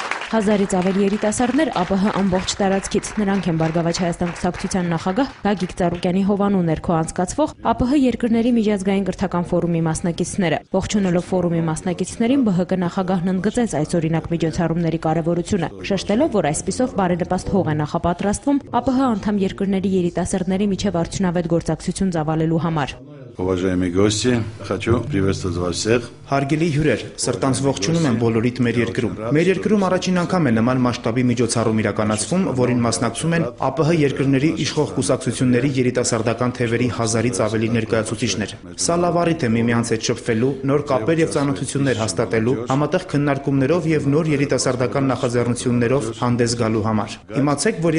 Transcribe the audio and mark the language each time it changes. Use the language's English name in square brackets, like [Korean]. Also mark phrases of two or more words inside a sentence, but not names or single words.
[Armenian] 1000-ից ավելի երիտասարդներ ԱՊՀ ամբողջ տարածքից, նրանք են Բարգավաճ Հայաստան կուսակցության նախագահ Գագիկ Ծառուկյանի հովանու ներքո անցկացվող ԱՊՀ երկրների միջազգային կրթական ֆորումի մասնակիցները։ Ողջունելով ֆորումի մասնակիցներին ԲՀԿ նախագահն ընդգծեց այսօրինակ միջոցառումների կարևորությունը, շեշտելով, որ այսպիսով բարենպաստ հող է նախապատրաստվում ԱՊՀ անդամ երկրների երիտասարդների միջև արդյունավետ գործակցություն ծավալելու համար։ [Russian] Уважаемые гости, хочу приветствовать вас всех. [Armenian] Հարգելի հյուրեր, սրտանց ողջունում եմ բոլորիդ մեր երկրում։ Մեր երկրում առաջին անգամ է նման մասշտաբի միջոցառում իրականացվում, որին մասնակցում են ԱՊՀ երկրների իշխող կուսակցությունների երիտասարդական թևերի 1000-ից ավելի ներկայացուցիչներ։ Սա լավ առիթ է միմյանց հետ շփվելու, նոր կապեր եւ ծանոթություններ հաստատելու, համատեղ քննարկումներով եւ նոր երիտասարդական նախաձեռնություններով հանդես գալու համար։ Իմացեք, որ